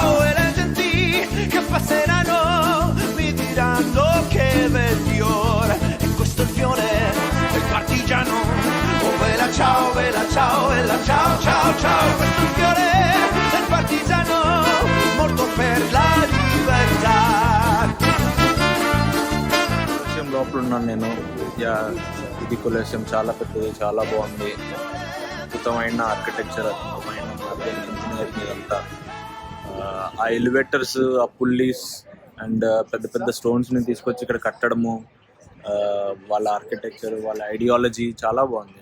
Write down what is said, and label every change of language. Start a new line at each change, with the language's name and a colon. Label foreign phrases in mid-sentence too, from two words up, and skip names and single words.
Italian: E le genti che passeranno mi diranno che bel fiore, e questo è il fiore del partigiano. Oh vela ciao, vela ciao, vela ciao, ciao, ciao. Questo è il fiore del partigiano morto per la libertà.
Telugu: కొలేసియం లోపల ఉన్నాను నేను. యా, ఇది కొలేసియం చాలా పెద్దది, చాలా బాగుంది. అద్భుతమైన ఆర్కిటెక్చర్, అద్భుతమైన ఇంజనీరింగ్ ఇదంతా. ఆ ఎలివేటర్స్, ఆ
English: pulleys and
Telugu: పెద్ద పెద్ద స్టోన్స్ని తీసుకొచ్చి ఇక్కడ కట్టడము, వాళ్ళ ఆర్కిటెక్చర్, వాళ్ళ ఐడియాలజీ చాలా బాగుంది.